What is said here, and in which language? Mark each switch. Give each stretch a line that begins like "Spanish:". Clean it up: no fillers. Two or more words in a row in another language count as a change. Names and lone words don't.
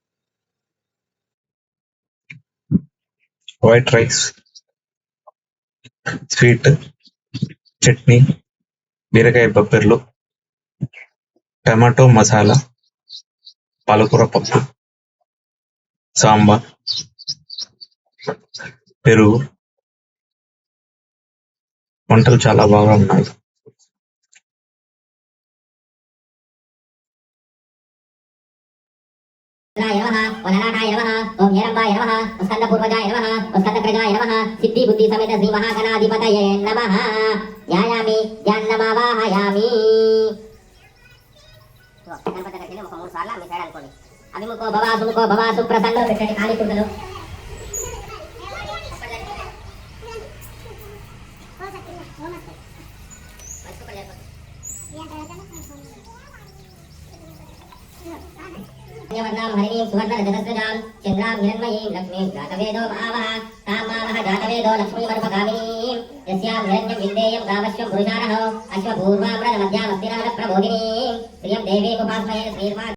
Telugu: వైట్ రైస్, స్వీట్, చట్నీ, బీరకాయ బబ్బెర్లు, టమాటో మసాలా, పాలకూర పప్పు, సాంబార్, పెరుగు. వంటలు చాలా బాగా ఉన్నాయి.
Sanskrit: वननाथाय नमः ओम हेरंबाय नमः स्कंदपूर्वजाय नमः स्कंदग्रजाय नमः सिद्धि बुद्धि समेत श्री महागणाधिपतये नमः ध्यायामि ध्यानमावाहयामि
Telugu: గణపతి దగ్గరికి ఒక 3 సార్లు మీ సైడ్ అనుకోండి.
Sanskrit: అభిముఖో భవ సుముఖో భవ సుప్రసన్నో
Telugu: పెట్టండి ఖాళీ కుర్చీలు.
Sanskrit: వర్ణాం హరిణీం సువర్ణ రజతస్రజాం చంద్రాం హిరణ్మయీం లక్ష్మీం జాతవేదో మహావహ తాం మావహ జాతవేదో లక్ష్మీమరుపగామినీం యస్యాం హిరణ్యం విందేయం గామశ్వం పురుషారహో అశ్వపూర్వామ్రద మధ్యామస్తిరాజ ప్రబోధినీం శ్రియం దేవీం ఉపాస్మహే శ్రీర్వాన్.